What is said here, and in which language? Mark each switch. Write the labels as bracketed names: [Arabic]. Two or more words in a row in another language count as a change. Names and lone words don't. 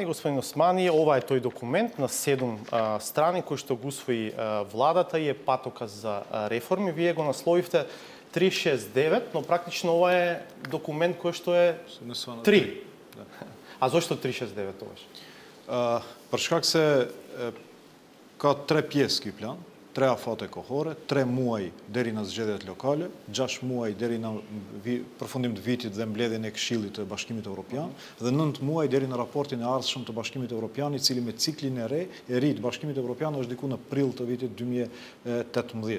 [Macedonian] Господин Османи, ова е тој документ на 7 страни кој што го усвои владата и е патоказ за реформи. Вие го насловивте 369, но практично ова е документ кој што е 3. А зошто 369 тогаш? [Albanian] Për shkak se ka 3 pjesë ky plan. 3 afate kohore, 3 muaj deri në zgjedhjet lokale, 6 muaj deri në përfundim të vitit dhe mbledhjen e Këshillit të Bashkimit Evropian dhe 9 muaj deri në raportin e ardhshëm të Bashkimit Evropian, I cili me ciklin e ri të Bashkimit Evropian është diku në prill të vitit 2018.